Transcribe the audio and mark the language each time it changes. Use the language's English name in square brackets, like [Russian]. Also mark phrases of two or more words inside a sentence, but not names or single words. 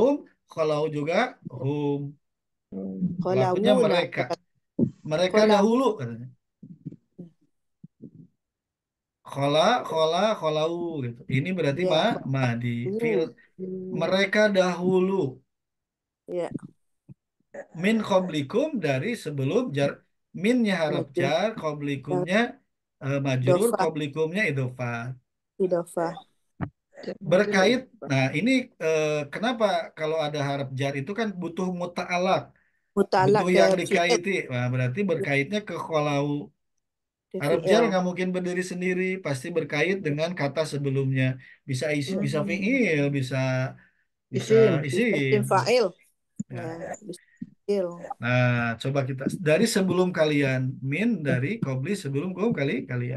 [Indonesian] hum, kholau juga hum. Pelakunya Kholawuna. mereka. Mereka Khola. dahulu katanya. [Arabic] خلا، خلا، خلوا gitu. [Indonesian] Ini berarti Ya. madi. Fiil Khola. mereka dahulu. Ya. [Arabic] من قبلكم [Indonesian] dari sebelum jar. Minnya harap Majrur. jar, qoblikumnya majrur, Idofah. qoblikumnya idofah. Idofah. Berkait, nah ini kenapa kalau ada harap jar itu kan butuh muta'alak, Mutalak butuh ke yang fi'il. dikaiti. Nah, berarti berkaitnya ke kholau. Ke Harap jar fi'il. nggak mungkin berdiri sendiri, pasti berkait dengan kata sebelumnya. Bisa isi, bisa fi'il, bisa bisa isim. Isim isim. fa'il. Ya. Ya. Bisa fi'il. Nah, coba kita dari sebelum kalian min dari kobli sebelum kalian.